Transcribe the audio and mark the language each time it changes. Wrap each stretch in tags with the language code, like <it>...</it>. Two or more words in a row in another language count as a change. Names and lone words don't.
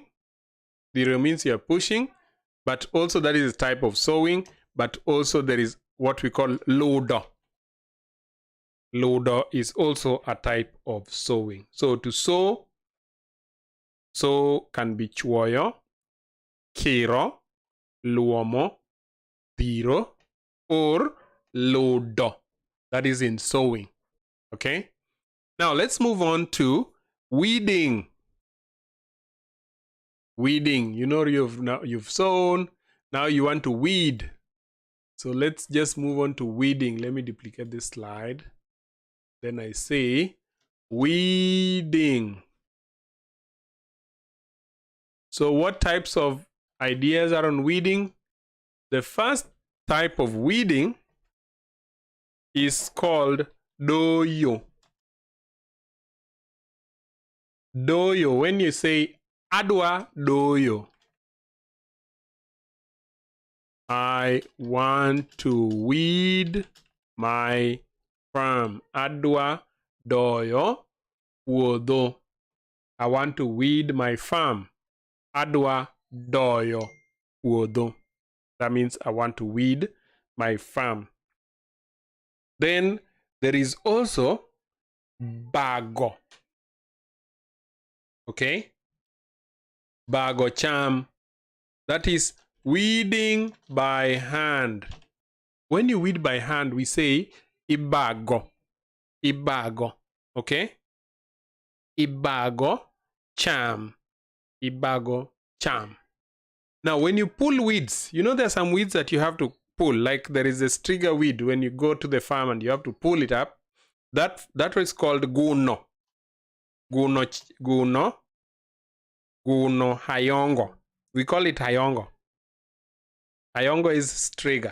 <en>Diro means you're pushing, but also that is a type of sowing, but also there is what we call loader. Loader is also a type of sowing. So to sow can be</en> <luo>chuoyo, kiro, luomo, diro,</luo> <en>or loader. That is in sowing. Okay? Now let's move on to weeding. Weeding. You know, you've sown. Now you want to weed. So let's just move on to weeding. Let me duplicate this slide. Then I say weeding. So what types of ideas are on weeding? The first type of weeding is called doyo. Doyo. When you say</en> <luo>adwa doyo,</luo> <en>I want to weed my farm.</en> <luo>Adwa doyo puodho.</luo> <en>I want to weed my farm.</en> <luo>Adwa doyo puodho.</luo> <en>That means I want to weed my farm. Then there is also bago.</en> <luo>Okay? Bago cham.</luo> <en>That is weeding by hand. When you weed by hand, we say ibago.</en> <luo>Ibago. Okay? Ibago cham. Ibago cham.</luo> <en>Now, when you pull weeds, you know there are some weeds that you have to pull. Like there is a striga weed when you go to the farm and you have to pull it up. That is called</en> <luo>guno. Guno hayongo.</luo> <en>We call it hayongo. Hayongo is striga.</en>